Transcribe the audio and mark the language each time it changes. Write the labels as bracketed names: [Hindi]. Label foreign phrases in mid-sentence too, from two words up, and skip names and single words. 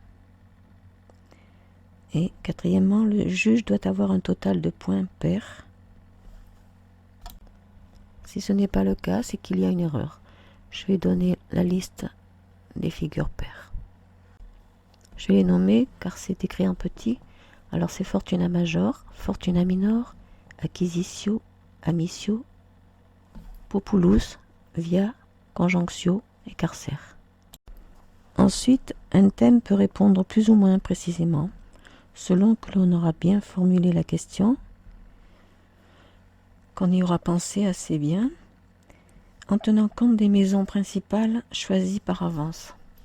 [French] Et quatrièmement, le juge doit avoir un total de points pairs. Si ce n'est pas le cas, c'est qu'il y a une erreur. Je vais donner la liste des figures paires. Je vais les nommer car c'est écrit en petit. Alors c'est Fortuna major, Fortuna minor, Acquisitio, Amicio, Populus, Via, Conjunctio et Carcer. Ensuite, un thème peut répondre plus ou moins précisément, selon que l'on aura bien formulé la question, qu'on y aura pensé assez bien, en tenant compte des maisons principales choisies par avance.